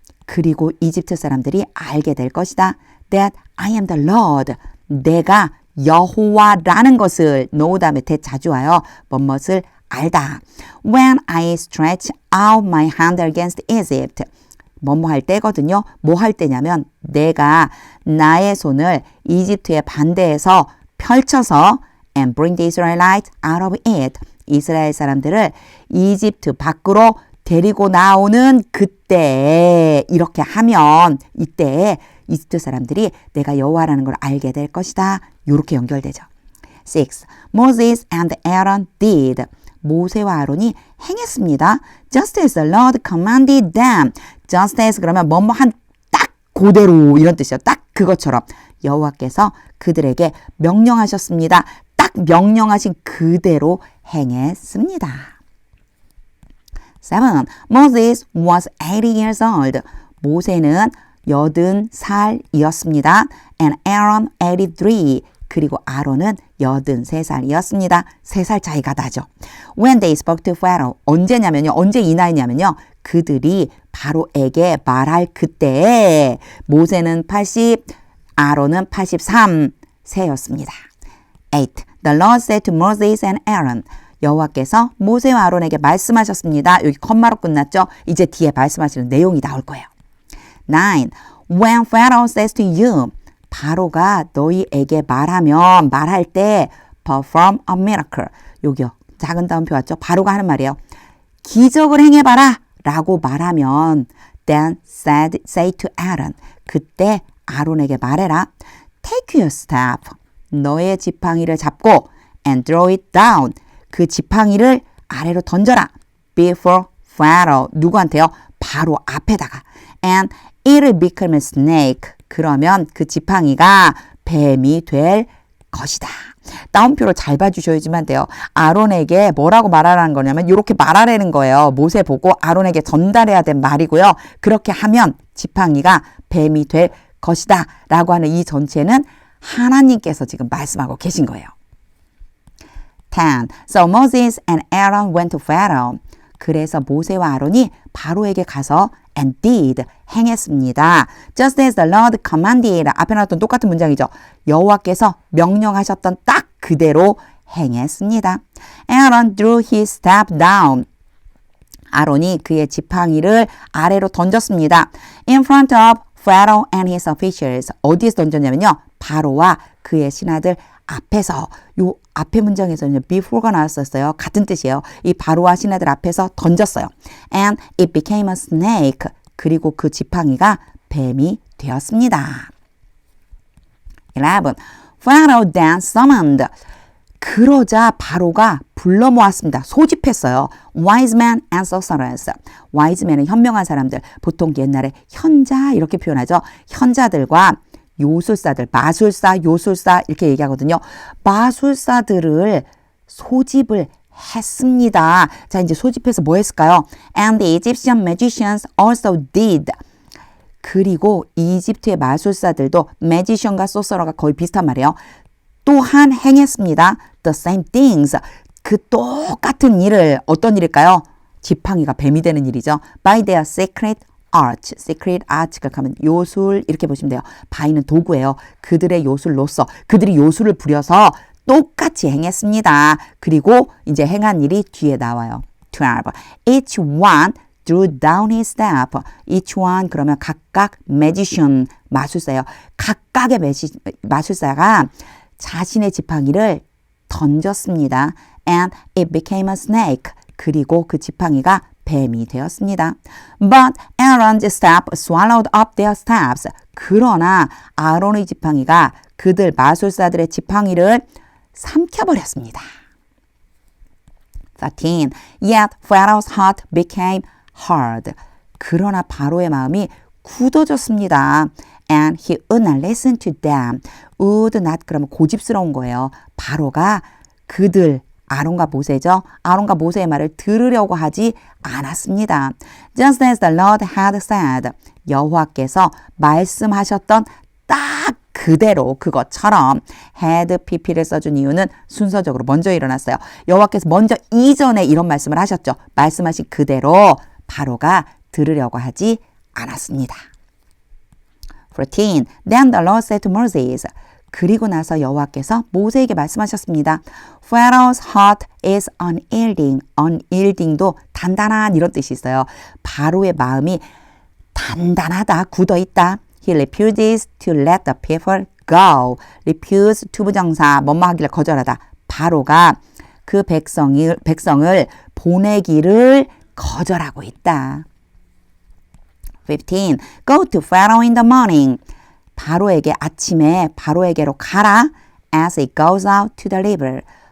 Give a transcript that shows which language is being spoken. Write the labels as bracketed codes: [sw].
[ko] 그리고 이집트 사람들이 알게 될 것이다. [en] That I am the Lord. [ko] 내가 여호와라는 것을 know 다음에 자주 와요. 뭐뭇을 알다. [en] When I stretch out my hand against Egypt. [ko] 뭐뭐 할 때거든요. 뭐 할 때냐면 내가 나의 손을 이집트의 반대에서 펼쳐서 [en] and bring the Israelites out of it. [ko] 이스라엘 사람들을 이집트 밖으로 데리고 나오는 그때 이렇게 하면 이때 이집트 사람들이 내가 여호와라는 걸 알게 될 것이다. 이렇게 연결되죠. [en] 6. Moses and Aaron did. [ko] 모세와 아론이 행했습니다. [en] Just as the Lord commanded them. [ko] Just as 그러면 뭐뭐 한 딱 그대로 이런 뜻이요. 딱 그것처럼 여호와께서 그들에게 명령하셨습니다. 딱 명령하신 그대로 행했습니다. [en] 7. Moses was 80 years old. [ko] 모세는 80살이었습니다. [en] And Aaron 83. [ko] 그리고 아론은 83살이었습니다. 3살 차이가 나죠. [en] When they spoke to Pharaoh. [ko] 언제냐면요. 언제 이 나이냐면요. 그들이 바로에게 말할 그때에 모세는 80, 아론은 83세였습니다. 8. [en] The Lord said to Moses and Aaron. [ko] 여호와께서 모세와 아론에게 말씀하셨습니다. 여기 컴마로 끝났죠? 이제 뒤에 말씀하시는 내용이 나올 거예요. 9. [en] When Pharaoh says to you. [ko] 바로가 너희에게 말할 때 [en] perform a miracle. [ko] 여기요. 작은 따옴표 왔죠? 바로가 하는 말이에요. 기적을 행해봐라 라고 말하면 [en] then say to Aaron. [ko] 그때 아론에게 말해라. [en] Take your staff. [ko] 너의 지팡이를 잡고 [en] and throw it down. [ko] 그 지팡이를 아래로 던져라. [en] Before Pharaoh. [ko] 누구한테요? 바로 앞에다가. [en] And it'll become a snake. [ko] 그러면 그 지팡이가 뱀이 될 것이다. 따옴표로 잘 봐주셔야지만 돼요. 아론에게 뭐라고 말하라는 거냐면 이렇게 말하라는 거예요. 모세 보고 아론에게 전달해야 된 말이고요. 그렇게 하면 지팡이가 뱀이 될 것이다 라고 하는 이 전체는 하나님께서 지금 말씀하고 계신 거예요. 10. [en] So Moses and Aaron went to Pharaoh. [ko] 그래서 모세와 아론이 바로에게 가서 [en] and did [ko] 행했습니다. [en] Just as the Lord commanded. [ko] 앞에 나왔던 똑같은 문장이죠. 여호와께서 명령하셨던 딱 그대로 행했습니다. [en] Aaron threw his staff down. [ko] 아론이 그의 지팡이를 아래로 던졌습니다. [en] In front of Pharaoh and his officials. [ko] 어디에서 던졌냐면요. 바로와 그의 신하들 앞에서. 요 앞에 문장에서는 before가 나왔었어요. 같은 뜻이에요. 이 바로와 신하들 앞에서 던졌어요. [en] And it became a snake. [ko] 그리고 그 지팡이가 뱀이 되었습니다. [en] 11. Pharaoh then summoned. [ko] 그러자 바로가 불러 모았습니다. 소집했어요. [en] Wise men and sorcerers. [ko] wise men은 현명한 사람들. 보통 옛날에 현자 이렇게 표현하죠. 현자들과 요술사들, 마술사, 요술사 이렇게 얘기하거든요. 마술사들을 소집을 했습니다. 자, 이제 소집해서 뭐 했을까요? [en] And the Egyptian magicians also did. [ko] 그리고 이집트의 마술사들도 magician과 sorcerer가 거의 비슷한 말이에요. 또한 행했습니다. [en] The same things. [ko] 그 똑같은 일을 어떤 일일까요? 지팡이가 뱀이 되는 일이죠. [en] By their secret art, [ko] secret art가 가면 요술 이렇게 보시면 돼요. 바이는 도구예요. 그들의 요술로서 그들이 요술을 부려서 똑같이 행했습니다. 그리고 이제 행한 일이 뒤에 나와요. 12. [en] Each one threw down his staff. [ko] Each one 그러면 각각 magician 마술사예요. 각각의 마술사가 자신의 지팡이를 던졌습니다. [en] And it became a snake. [ko] 그리고 그 지팡이가 뱀이 되었습니다. [en] But Aaron's staff swallowed up their staffs. [ko] 그러나 아론의 지팡이가 그들 마술사들의 지팡이를 삼켜버렸습니다. 13. [en] Yet Pharaoh's heart became hard. [ko] 그러나 바로의 마음이 굳어졌습니다. [en] And he would not listen to them. [ko] would not 그러면 고집스러운 거예요. 바로가 그들 아론과 모세죠. 아론과 모세의 말을 들으려고 하지 않았습니다. [en] Just as the Lord had said. [ko] 여호와께서 말씀하셨던 딱 그대로 그것처럼 had pp를 써준 이유는 순서적으로 먼저 일어났어요. 여호와께서 먼저 이전에 이런 말씀을 하셨죠. 말씀하신 그대로 바로가 들으려고 하지 않았습니다. 14. [en] Then the Lord said to Moses. [ko] 그리고 나서 여호와께서 모세에게 말씀하셨습니다. [en] Pharaoh's heart is unyielding. [ko] unyielding도 단단한 이런 뜻이 있어요. 바로의 마음이 단단하다, 굳어있다. [en] He refuses to let the people go. [ko] refuse 투부정사, 뭐뭐 하기를 거절하다. 바로가 그 백성을 보내기를 거절하고 있다. 15. [en] Go to Pharaoh in the morning. [ko] 바로에게 아침에 바로에게로 가라. [en] As it goes out to the river.